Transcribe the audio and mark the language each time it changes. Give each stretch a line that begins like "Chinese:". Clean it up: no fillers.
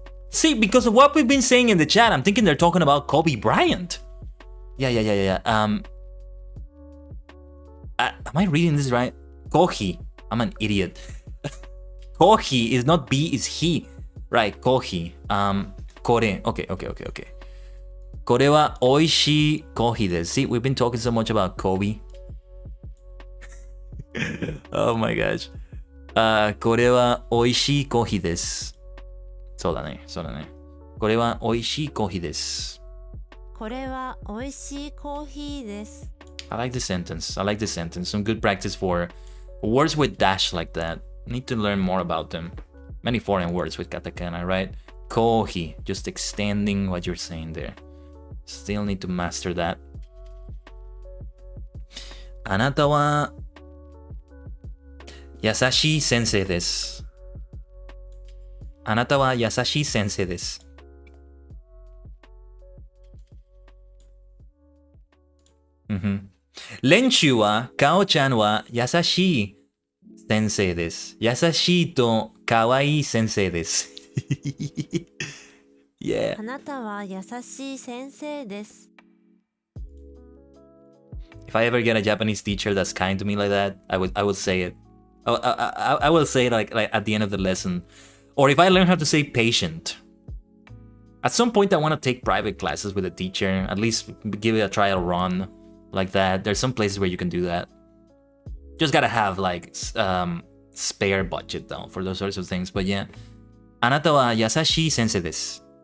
English: See, because of what we've been saying in the chat, I'm thinking they're talking about Kobe Bryant. Yeah. Am I reading this right? Kohi. I'm an idiot. Kohi is not B, is he. Right, Kohi. Kore. Okay.
Japanese: これは美味しいコーヒーです。
English: See, we've been talking so much about Kobe. Oh my gosh.
Japanese: これは美味しいコーヒーです。そうだね、そうだね。これは美味しいコーヒーです。これは美味しいコーヒーです。
English: I like this sentence. I like this sentence. Some good practice for words with dash like that. Need to learn more about them. Many foreign words with katakana, right? Kohi, just extending what you're saying there. Still need to master that.
Japanese: あなたは優しい先生です。あなたは優しい先生です。練習は、かおちゃんは優しい先生です。優しいとかわいい先生です。
English: yeah.
Japanese: あなたは優しい先生です。
English: If I ever get a Japanese teacher that's kind to me like that, I will say it. I will say it like at the end of the lesson. Or if I learn how to say patient. At some point I want to take private classes with a teacher. At least give it a trial run. Like that. There's some places where you can do that. Just gotta have like spare budget though for those sorts of things. But yeah.
Japanese: あなたは優しい先生です。